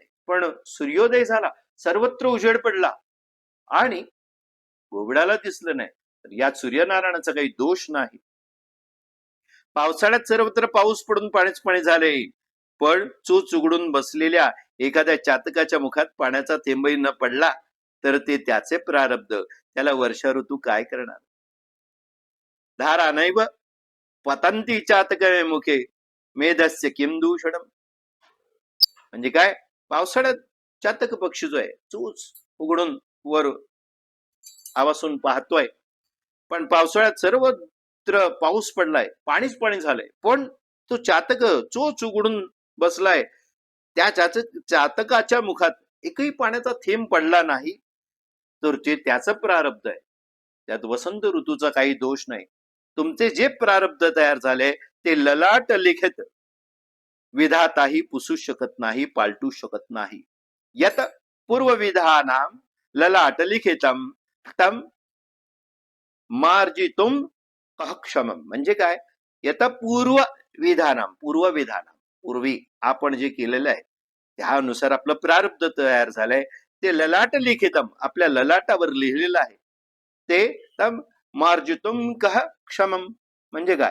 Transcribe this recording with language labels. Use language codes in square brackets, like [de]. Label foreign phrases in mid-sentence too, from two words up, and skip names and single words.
[mr] पण सूर्योदय झाला, सर्वत्र उजेड पडला आणि घुबडाला दिसलं नाही, तर यात सूर्यनारायणाचा काही दोष नाही. पावसाळ्यात सर्वत्र पाऊस पडून पाणीच पाणी झाले, पण चोच उघडून बसलेल्या एखाद्या चातकाच्या मुखात पाण्याचा थेंबही न पडला तर ते त्याचे प्रारब्ध. त्याला वर्षा ऋतू काय करणार? [sa] धारा नैव पतंती चातक मुखे मेधस्य किम दूषणम. [mr] म्हणजे काय? पावसाळ्यात चातक पक्षी जो आहे चोच उघडून वर आवासून पाहतोय, पण पावसाळ्यात सर्वत्र पाऊस पडलाय, पाणीच पाणी झालंय, पण तो चातक चोच उघडून बसलाय, त्या चातकाच्या मुखात एकही पाण्याचा थेंब पडला नाही, तर ते त्याचं प्रारब्ध आहे. त्यात वसंत ऋतूचा काही दोष नाही. तुमचे जे प्रारब्ध तयार झाले ते ललाट लिखित विधाताही पुसू शकत नाही, पालटू शकत नाही. [sa] यत पूर्वविधानाम ललाट लिखितम तम मार्जितुम क्षमम. [mr] म्हणजे काय? [sa] यत पूर्वविधानाम, पूर्वविधानाम, [mr] पूर्वी आपण जे केलेलं आहे त्यानुसार आपलं प्रारब्ध तयार झालंय, ते [sa] ललाट लिखितम, [mr] आपल्या ललाटावर लिहिलेलं आहे, ते [sa] तम मार्जितुम क्षमम. [mr] म्हणजे काय?